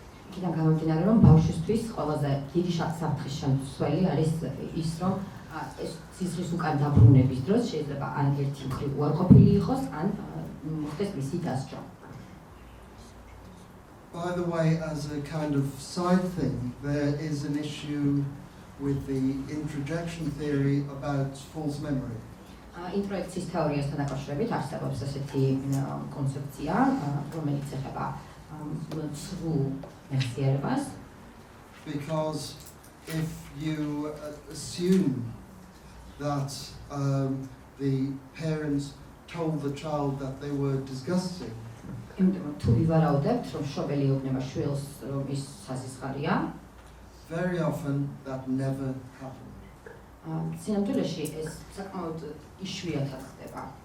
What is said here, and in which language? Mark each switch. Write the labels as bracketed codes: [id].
[ka] იქიდან გამომდინარე, რომ ბავშვისთვის ყველაზე დიდი საფრთხის შემცველი არის ის, რომ ეს სიზღვის უკან დაბრუნების დროს შეიძლება ან ერთი მხრივ უარყოფილი იყოს, ან მოხდეს მისი დასჯა. [en] By the way, as a kind of side thing, there is an issue with the introjection theory about false memory. [ka] ინტროექციის თეორიასთან დაკავშირებით არსებობს ასეთი კონცეფცია, რომელიც ეხება ცრულ მეხსიერებას. [en] Because if you assume that the parents told the child that they were disgusting, [ka] თუ ვივარაუდებთ, რომ მშობელი ეუბნება შვილს, რომ ის სასისხარია, [en] very often that never happens. [ka] სინამდვილეში ეს საკმაოდ იშვიათად ხდება.